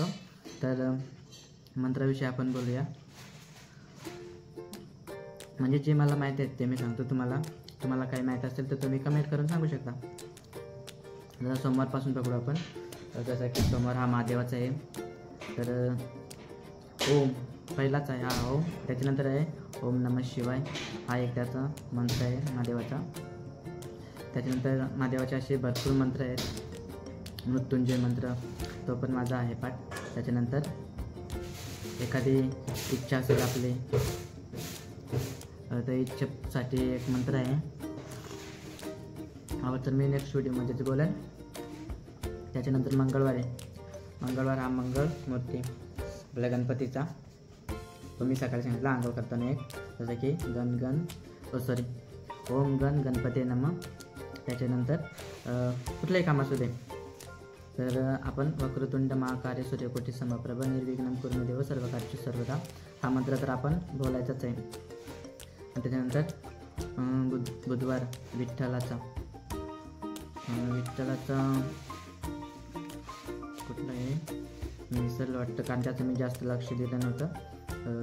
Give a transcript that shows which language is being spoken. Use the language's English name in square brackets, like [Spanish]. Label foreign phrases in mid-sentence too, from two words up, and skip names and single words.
[Marathi] तर मंत्राविषयी आपण बोलूया. म्हणजे जे मला माहीत आहे ते मी सांगतो तुम्हाला काही माहीत असेल तर तुम्ही कमेंट करून सांगू शकता. जरा सोमवारपासून पकडू आपण. जसं की सोमवार हा महादेवाचा आहे. तर ओम पहिलाच आहे हा ओम. त्याच्यानंतर आहे [Sanskrit] ओम नमः शिवाय, [Marathi] हा एक त्याचा मंत्र आहे महादेवाचा. त्याच्यानंतर महादेवाचे असे भरपूर मंत्र आहेत. मृत्युंजय मंत्र तो पण माझा आहे पाठ. त्याच्यानंतर एखादी इच्छा असेल आपली तर इच्छेसाठी एक मंत्र आहे. तर मी नेक्स्ट व्हिडिओमध्येच बोलेन. त्याच्यानंतर मंगळवार हा मंगळ मूर्ती आपल्या गणपतीचा तो मी सकाळी सांगितला आंघोळ करताना एक. जसं की [Sanskrit] ओम गण गणपती नमः. [Marathi] त्याच्यानंतर कुठलंही काम असू दे तर आपण [Sanskrit] वक्रतुंड महाकाय सूर्यकोटी समप्रभ निर्विघ्नं कुरु मे देव सर्वकार्येषु सर्वदा [Marathi] हा मंत्र तर आपण बोलायचाच आहे. आणि त्याच्यानंतर बुधवार विठ्ठलाचा कुठलं आहे मी विसरलं वाटतं, कारण त्याचं मी जास्त लक्ष दिलं नव्हतं.